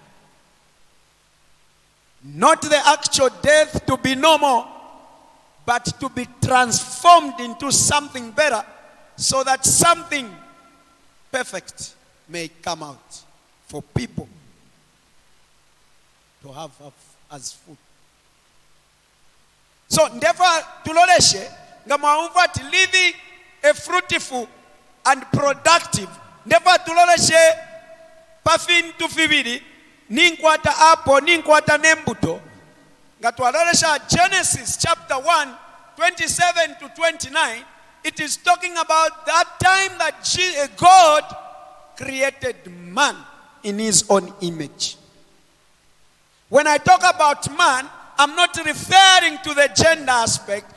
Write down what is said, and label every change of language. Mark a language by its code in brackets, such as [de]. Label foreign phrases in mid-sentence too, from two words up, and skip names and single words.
[en] Not the actual death to be no more, but to be transformed into something better, so that something perfect may come out for people to have as food. So therefore [bem] tuloleshe ngamauvat [en] living a fruitful and productive. [bem] Therefore tuloleshe pafin tufibidi ninkwata apo ninkwata nembuto. [en] Genesis chapter 1, 27 to 29, it is talking about that time that God created man in his own image. When I talk about man, I'm not referring to the gender aspect.